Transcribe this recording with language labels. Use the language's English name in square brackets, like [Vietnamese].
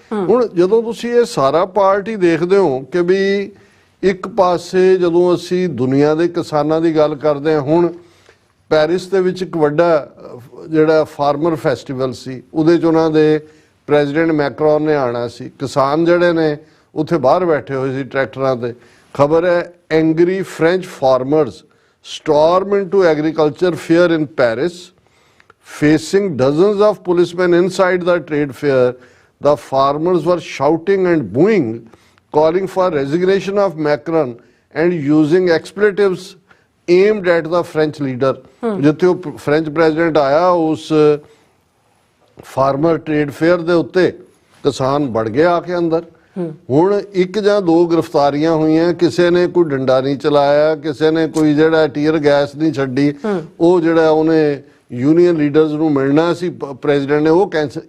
[Punjabi] ਹੁਣ ਜਦੋਂ ਤੁਸੀਂ ਇਹ ਸਾਰਾ ਪਾਰਟੀ ਦੇਖਦੇ ਹੋ ਕਿ ਵੀ ਇੱਕ ਪਾਸੇ ਜਦੋਂ ਅਸੀਂ ਦੁਨੀਆ ਦੇ ਕਿਸਾਨਾਂ ਦੀ ਗੱਲ ਕਰਦੇ ਹਾਂ, ਹੁਣ ਪੈਰਿਸ ਦੇ ਵਿੱਚ ਇੱਕ ਵੱਡਾ ਜਿਹੜਾ ਫਾਰਮਰ ਫੈਸਟੀਵਲ ਸੀ, ਉਹਦੇ 'ਚ ਉਹਨਾਂ ਦੇ ਪ੍ਰੈਜ਼ੀਡੈਂਟ ਮੈਕਰੋਨ ਨੇ ਆਉਣਾ ਸੀ। ਕਿਸਾਨ ਜਿਹੜੇ ਨੇ ਉੱਥੇ ਬਾਹਰ ਬੈਠੇ ਹੋਏ ਸੀ ਟਰੈਕਟਰਾਂ ਤੇ। ਖਬਰ ਹੈ [English] Angry French farmers storm into agriculture fair in Paris, facing dozens of policemen inside the trade fair. The farmers were shouting and booing, calling for resignation of Macron and using expletives aimed at the French leader. [Punjabi] ਜਿੱਥੇ ਉਹ French president ਆਇਆ ਉਸ farmer trade fair ਦੇ ਉੱਤੇ ਕਿਸਾਨ ਵੜ ਗਏ ਆ ਕੇ ਅੰਦਰ। ਹੁਣ 1 ਜਾਂ 2 ਗ੍ਰਿਫਤਾਰੀਆਂ ਹੋਈਆਂ, ਕਿਸੇ ਨੇ ਕੋਈ ਡੰਡਾ ਨਹੀਂ ਚਲਾਇਆ, ਕਿਸੇ ਨੇ ਕੋਈ ਜਿਹੜਾ ਟੀਅਰ ਗੈਸ ਨਹੀਂ ਛੱਡੀ, ਉਹ ਜਿਹੜਾ ਉਹਨੇ ਯੂਨੀਅਨ ਲੀਡਰਸ ਨੂੰ ਮਿਲਣਾ ਸੀ ਪ੍ਰੈਜ਼ੀਡੈਂਟ ਨੇ ਉਹ ਕੈਂਸਲ।